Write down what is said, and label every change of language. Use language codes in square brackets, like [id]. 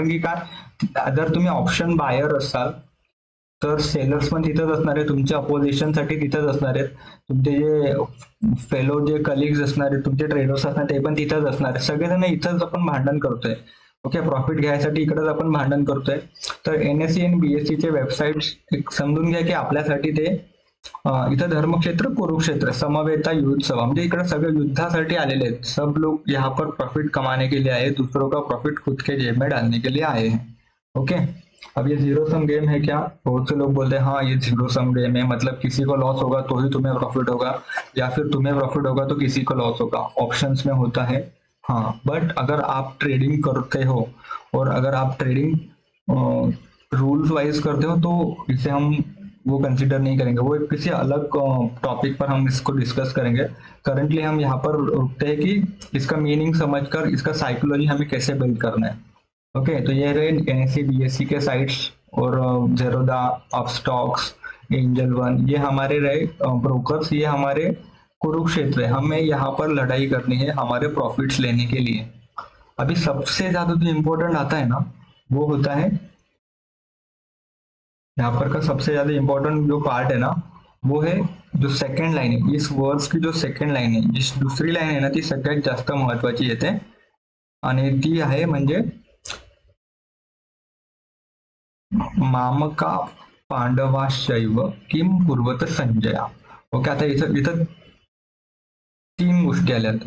[mr] कारण की काय, जर तुम्ही ऑप्शन बायर असाल तर सेलर्स पण तिथंच असणार आहे, तुमच्या अपोजिशन साठी तिथंच असणार आहेत, तुमचे जे फेलो जे कलिग्स असणार आहेत, तुमचे ट्रेडर्स असणार ते पण तिथंच असणार आहेत. सगळेजण इथंच आपण भांडण करतोय. ओके, प्रॉफिट घ्यायसाठी इकडेच आपण भांडण करतोय. तर NSE आणि BSE चे वेबसाईट समजून घ्या की आपल्यासाठी ते इथं [sa] धर्मक्षेत्र कुरुक्षेत्र समवेता युद्धसभा [mr] म्हणजे इकडे सगळे युद्धासाठी आलेले आहेत. [hi] सब लोग यहाँ पर प्रॉफिट कमाने के लिए आए, दूसरों का प्रॉफिट खुद के जेब में डालने के लिए आए हैं. ओके, अब ये जीरो सम गेम है क्या? बहुत से लोग बोलते हैं हाँ ये जीरो सम गेम है, मतलब किसी को लॉस होगा तो ही तुम्हें प्रॉफिट होगा, या फिर तुम्हें प्रॉफिट होगा तो किसी को लॉस होगा. ऑप्शंस में होता है हाँ, बट अगर आप ट्रेडिंग करते हो और अगर आप ट्रेडिंग रूल्स वाइज करते हो तो इसे हम वो कंसिडर नहीं करेंगे. वो किसी अलग टॉपिक पर हम इसको डिस्कस करेंगे. करंटली हम यहाँ पर रुकते हैं कि इसका मीनिंग समझकर इसका साइकोलॉजी हमें कैसे बिल्ड करना है. ओके, तो ये रहे NSE BSE के साइट्स और जेरोदा, अपस्टॉक्स, एंजल वन, ये हमारे रहे ब्रोकर्स, ये हमारे कुरुक्षेत्र है. हमें यहाँ पर लड़ाई करनी है हमारे प्रॉफिट्स लेने के लिए. अभी सबसे ज्यादा जो इम्पोर्टेंट आता है ना वो होता है यहाँ पर का सबसे ज्यादा इम्पोर्टेंट जो पार्ट है ना वो है जो सेकंड लाइन है. इस वर्ड्स की जो सेकंड लाइन [mr] आहे, जी दुसरी लाईन आहे ना ती सगळ्यात जास्त महत्वाची येते आणि ती आहे म्हणजे [sa] मामका पांडवाशैव किम कुर्वत संजया. [mr] ओके, आता इथं 3 गोष्टी आल्यात.